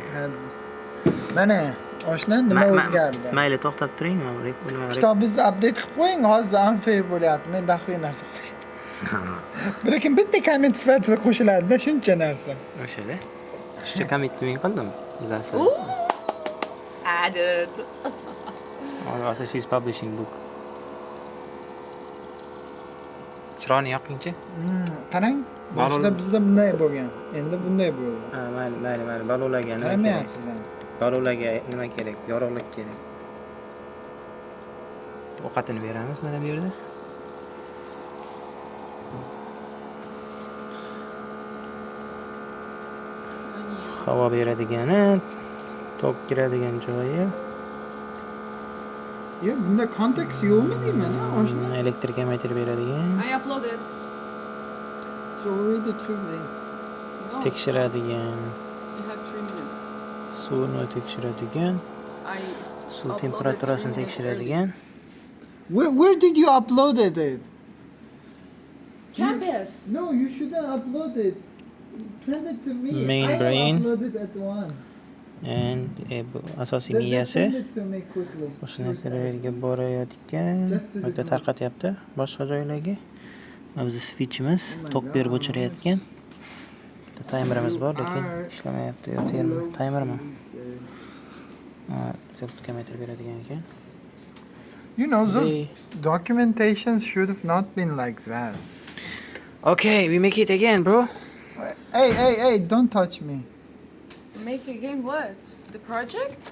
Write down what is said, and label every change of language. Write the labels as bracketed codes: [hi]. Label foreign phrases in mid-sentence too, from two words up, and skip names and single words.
[uz] Mana oshna nima o'zgardi? Mayli, to'xtab turing. Kitobingizni update qilib qo'ying, hozir unfair bo'lyapti. Men daxliy narsa lekin bitta komment sifatida qo'shiladi-da shuncha narsa. O'shada. Shuncha commitment qildim. [en] Added. Also, she's publishing book. [uz] Chiroyni yoqingchi. Qarang, boshida bizda bunday bo'lgan. Endi bunday bo'ldi. Ha, mayli. Balolarga nima kerak? Qaramayapsiz ham. Balolarga nima kerak? Yorug'lik kerak. Ovqatini beramiz mana bu yerda. Havo beradigani, tok kiradigan joyi. Yo, bunda kontekst yo'qmi deyman, oshna? Elektr kamaytirib beradigan, [en] I uploaded. It's already too late. No, [uz] tekshiradigan, [en] you have 3 minutes. [uz] suvni tekshiradigan, [en] I [uz] suv [en] uploaded [uz] temperaturasini [en] 3 minutes [uz] tekshiradigan. [en] Where did you upload it? Campus. No, you shouldn't upload it. Send it to me. Main I brain. uploaded at one. [uz] And bu asosiy [en] Just [uz] miyasi. [en] send it to me quickly. [uz] O'sha narsalarga borayotgan, bitta tarqatyapti boshqa joylarga. Mana bizni switchimiz tok berib o'chirayotgan. Bitta timerimiz bor, lekin ishlamayapti. Yo, timermi? Ha, bitta kamaytirib beradigan ekan. [en] You know, those documentations should have not been like that. Okay, we make it again, bro. Hey, don't touch me. Make again what? The project?